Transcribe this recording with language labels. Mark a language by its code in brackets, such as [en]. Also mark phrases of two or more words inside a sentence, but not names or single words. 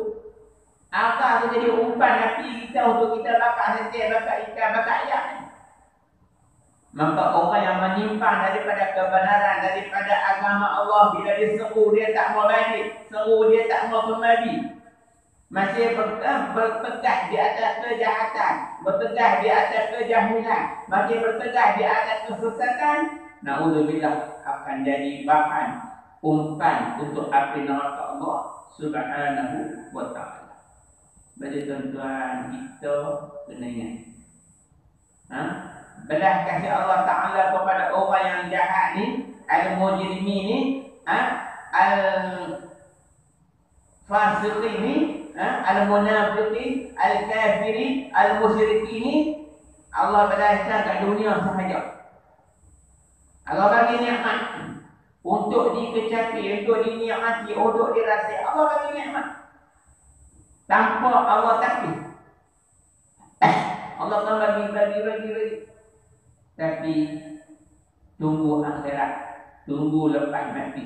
[ms] Arang tu jadi umpan api kita untuk kita bakar ketik, bakar ikan, bakar ayam. Maka orang yang menyimpang daripada kebenaran, daripada agama Allah, bila dia seru dia tak mau balik, seru dia tak mau kembali, masih bertegak di atas kejahatan, bertegak di atas kejahilan, masih bertegak di atas kesesatan, naudzubillah akan jadi bahan umpan untuk api neraka Allah [ar] سبحانه وتعالى. [ms] Jadi tuan-tuan, kita kena ingat, belah kasih Allah Ta'ala kepada orang yang jahat ni, al-mujrimi ni, al-fasiqi ni, [ar] المنافقي، الكافري، المشركي [ms] ni, Allah belaskan kat dunia sahaja. Allah bagi nikmat untuk dikecapi, untuk dinikmati, untuk dirasai. Allah bagi nikmat tanpa Allah takdir. Allah akan bagi. Tapi tunggu akhirat, tunggu lepas mati.